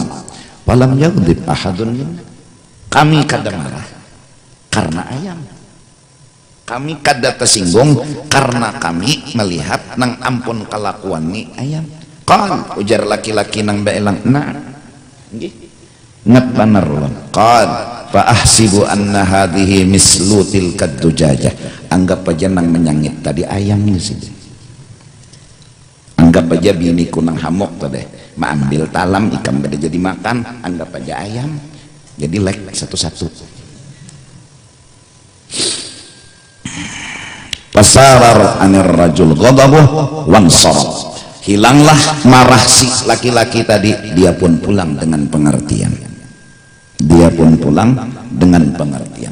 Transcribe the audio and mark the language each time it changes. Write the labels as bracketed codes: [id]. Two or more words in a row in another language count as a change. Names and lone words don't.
[ar] فلم يغضب أحد منا, [bjn] kami kada marah karena ayam, kami kada tersinggung karena kami melihat nang ampun kelakuan ni ayam. Qal, ujar laki-laki nang baelang, nah nggih ngat banar ulun. [ar] قال فأحسب أن هذه مثل تلك الدجاجة, [bjn] anggap aja nang menyangit tadi ayam ni sih, anggap aja biniku nang hamok tadi ambil talam ikan kada jadi makan, anggap aja ayam jadi lek satu-satu. [ar] فسري عن الرجل غضبه وانصرف, [bjn] hilanglah marah si laki-laki tadi, dia pun pulang dengan pengertian, dia pun pulang dengan pengertian.